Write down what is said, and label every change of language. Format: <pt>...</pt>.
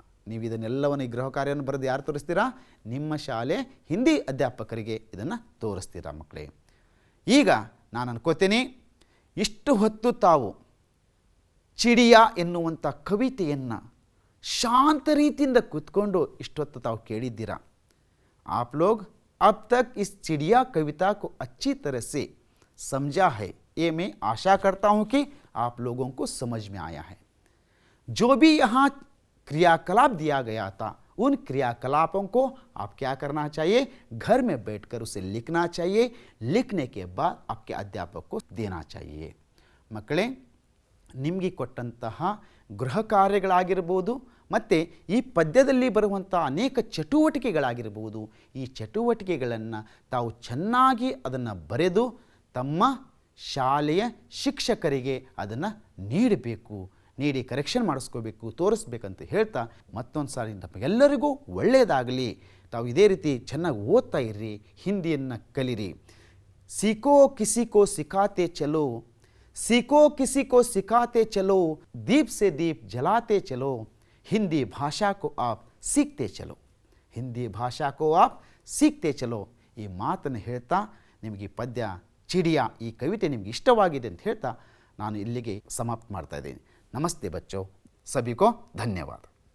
<kn>ನೀವು ಇದನ್ನೆಲ್ಲವನ್ನು ಈ ಗೃಹ ಕಾರ್ಯವನ್ನು ಬರೆದು ಯಾರು ತೋರಿಸ್ತೀರಾ? ನಿಮ್ಮ ಶಾಲೆ ಹಿಂದಿ ಅಧ್ಯಾಪಕರಿಗೆ ಇದನ್ನು ತೋರಿಸ್ತೀರಾ ಮಕ್ಕಳೇ. ಈಗ ನಾನು ಅನ್ಕೋತೀನಿ, ಇಷ್ಟು ಹೊತ್ತು ತಾವು ಚಿಡಿಯಾ ಎನ್ನುವಂಥ ಕವಿತೆಯನ್ನು ಶಾಂತ ರೀತಿಯಿಂದ ಕೂತ್ಕೊಂಡು ಇಷ್ಟೊತ್ತು ತಾವು ಕೇಳಿದ್ದೀರಾ.</kn> <hi>आप लोग अब तक इस चिड़िया कविता को अच्छी तरह से समझा है, ये मैं आशा करता हूँ कि आप लोगों को समझ में आया है. जो भी यहाँ क्रियाकलाप दिया गया था, उन क्रियाकलापों को आप क्या करना चाहिए? घर में बैठकर उसे लिखना चाहिए. लिखने के बाद आपके अध्यापक को देना चाहिए.</hi> <kn>ಮಕ್ಕಳೇ, ನಿಮಗೆ ಕೊಟ್ಟಂತಹ ಗೃಹ ಕಾರ್ಯಗಳಾಗಿರ್ಬೋದು ಮತ್ತು ಈ ಪದ್ಯದಲ್ಲಿ ಬರುವಂಥ ಅನೇಕ ಚಟುವಟಿಕೆಗಳಾಗಿರ್ಬೋದು, ಈ ಚಟುವಟಿಕೆಗಳನ್ನು ತಾವು ಚೆನ್ನಾಗಿ ಅದನ್ನು ಬರೆದು ತಮ್ಮ ಶಾಲೆಯ ಶಿಕ್ಷಕರಿಗೆ ಅದನ್ನು ನೀಡಬೇಕು. ನೀಡಿ ಕರೆಕ್ಷನ್ ಮಾಡಿಸ್ಕೋಬೇಕು, ತೋರಿಸ್ಬೇಕಂತ ಹೇಳ್ತಾ ಮತ್ತೊಂದು ಸಾರಿ ಎಲ್ಲರಿಗೂ ಒಳ್ಳೆಯದಾಗಲಿ. ತಾವು ಇದೇ ರೀತಿ ಚೆನ್ನಾಗಿ ಓದ್ತಾ ಇರ್ರಿ, ಹಿಂದಿಯನ್ನು ಕಲಿರಿ.</kn> <hi>सीखो किसी को सिखाते चलो, सीखो किसी को सिखाते चलो, दीप से दीप जलाते चलो, हिंदी भाषा को आप सीखते चलो, हिंदी भाषा को आप सीखते चलो.</hi> <kn>ಈ ಮಾತನ್ನು ಹೇಳ್ತಾ ನಿಮಗೆ ಈ ಪದ್ಯ ಚಿಡಿಯಾ ಈ ಕವಿತೆ ನಿಮಗೆ ಇಷ್ಟವಾಗಿದೆ ಅಂತ ಹೇಳ್ತಾ ನಾನು ಇಲ್ಲಿಗೆ ಸಮಾಪ್ತ ಮಾಡ್ತಾ ಇದ್ದೀನಿ.</kn> <hi>ನಮಸ್ತೆ ಬಚ್ಚೋ, ಸಭಿ ಕೋ ಧನ್ಯವಾದ.</hi>